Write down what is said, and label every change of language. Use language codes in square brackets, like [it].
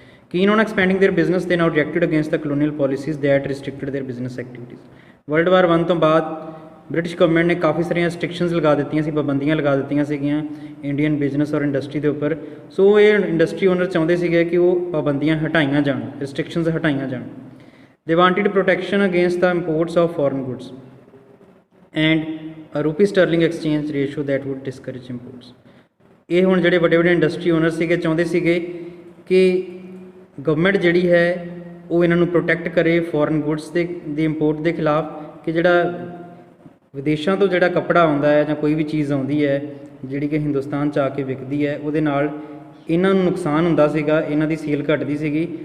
[en] Keen on expanding their business they now reacted against the colonial policies that restricted their business activities. [pa] World war 1 ਤੋਂ ਬਾਅਦ British government ਨੇ ਕਾਫੀ ਸਾਰੀਆਂ restrictions ਲਗਾ ਦਿੱਤੀਆਂ ਸੀ, ਪਾਬੰਦੀਆਂ ਲਗਾ ਦਿੱਤੀਆਂ ਸੀਗੀਆਂ ਇੰਡੀਅਨ ਬਿਜ਼ਨਸ ਔਰ ਇੰਡਸਟਰੀ ਦੇ ਉੱਪਰ। ਸੋ ਇਹ ਇੰਡਸਟਰੀ ਓਨਰ ਚਾਹੁੰਦੇ ਸੀਗੇ ਕਿ ਉਹ ਪਾਬੰਦੀਆਂ ਹਟਾਈਆਂ ਜਾਣ, ਰਿਸਟ੍ਰਿਕਸ਼ਨਸ ਹਟਾਈਆਂ ਜਾਣ। [en] They wanted protection against the imports of foreign goods and a rupee sterling exchange ratio that would discourage imports। [pa] ਇਹ ਹੁਣ ਜਿਹੜੇ ਵੱਡੇ ਵੱਡੇ ਇੰਡਸਟਰੀ ਓਨਰ ਸੀਗੇ ਚਾਹੁੰਦੇ ਸੀਗੇ ਕਿ ਗਵਰਨਮੈਂਟ ਜਿਹੜੀ ਹੈ ਉਹ ਇਹਨਾਂ ਨੂੰ ਪ੍ਰੋਟੈਕਟ ਕਰੇ ਫੋਰਨ ਗੁੱਡਸ ਦੇ ਇੰਪੋਰਟ ਦੇ ਖਿਲਾਫ, ਕਿ ਜਿਹੜਾ ਵਿਦੇਸ਼ਾਂ ਤੋਂ ਜਿਹੜਾ ਕੱਪੜਾ ਆਉਂਦਾ ਹੈ ਜਾਂ ਕੋਈ ਵੀ ਚੀਜ਼ ਆਉਂਦੀ ਹੈ ਜਿਹੜੀ ਕਿ ਹਿੰਦੁਸਤਾਨ 'ਚ ਆ ਕੇ ਵਿਕਦੀ ਹੈ, ਉਹਦੇ ਨਾਲ ਇਹਨਾਂ ਨੂੰ ਨੁਕਸਾਨ ਹੁੰਦਾ ਸੀਗਾ, ਇਹਨਾਂ ਦੀ ਸੇਲ ਘਟਦੀ ਸੀਗੀ।